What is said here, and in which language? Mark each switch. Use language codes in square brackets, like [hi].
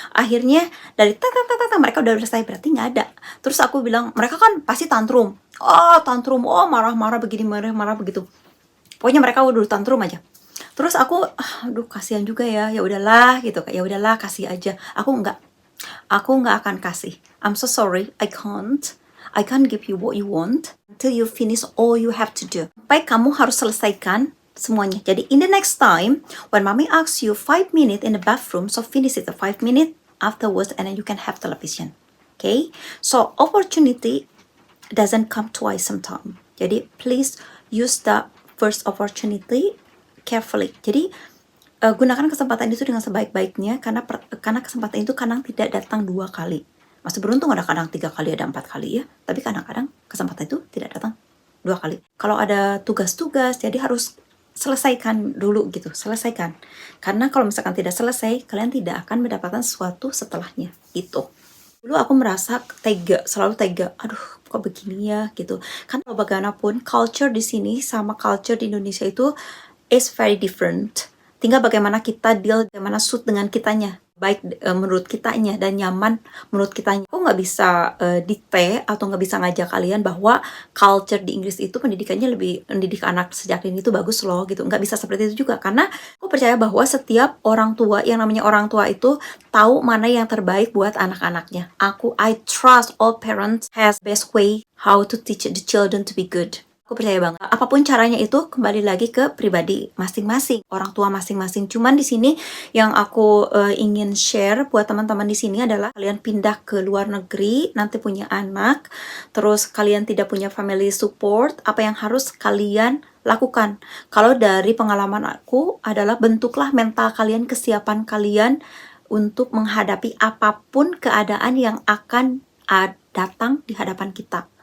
[id] Akhirnya dari mereka udah selesai, berarti nggak ada. Terus aku bilang, mereka kan pasti tantrum. Marah-marah begini, marah begitu. Pokoknya mereka udah tantrum aja. Terus aku aduh kasihan juga ya udahlah gitu, ya udahlah kasih aja. Aku nggak akan kasih. [en] I'm so sorry, I can't give you what you want until you finish all you have to do. [id] Sampai kamu harus selesaikan semuanya. Jadi [en] in the next time when mommy asks you 5 minutes in the bathroom, so finish it the 5 minutes afterwards, and then you can have television. Okay, so opportunity doesn't come twice sometimes. [id] Jadi [en] please use the first opportunity carefully. [id] Jadi gunakan kesempatan itu dengan sebaik-baiknya, karena kesempatan itu kadang tidak datang 2 kali. Masih beruntung ada kadang 3 kali, ada 4 kali ya. Tapi kadang-kadang kesempatan itu tidak datang 2 kali. Kalau ada tugas-tugas, jadi harus selesaikan dulu gitu, selesaikan. Karena kalau misalkan tidak selesai, kalian tidak akan mendapatkan sesuatu setelahnya gitu. Dulu aku merasa selalu tega. Aduh, kok begini ya gitu. Kan bagaimanapun culture di sini sama culture di Indonesia itu [en] is very different. [id] Tinggal bagaimana kita deal, bagaimana suit dengan kitanya, baik menurut kitanya dan nyaman menurut kitanya. Aku nggak bisa dikte atau nggak bisa ngajak kalian bahwa culture di Inggris itu pendidikannya lebih, mendidik anak sejak dini itu bagus loh gitu. Nggak bisa seperti itu juga, karena aku percaya bahwa setiap orang tua, yang namanya orang tua itu tahu mana yang terbaik buat anak-anaknya. [en] I trust all parents has best way how to teach the children to be good. [id] Aku percaya banget. Apapun caranya itu kembali lagi ke pribadi masing-masing, orang tua masing-masing. Cuman di sini yang aku ingin share buat teman-teman di sini adalah kalian pindah ke luar negeri, nanti punya anak, terus kalian tidak punya family support, apa yang harus kalian lakukan? Kalau dari pengalaman aku adalah bentuklah mental kalian, kesiapan kalian untuk menghadapi apapun keadaan yang akan datang di hadapan kita.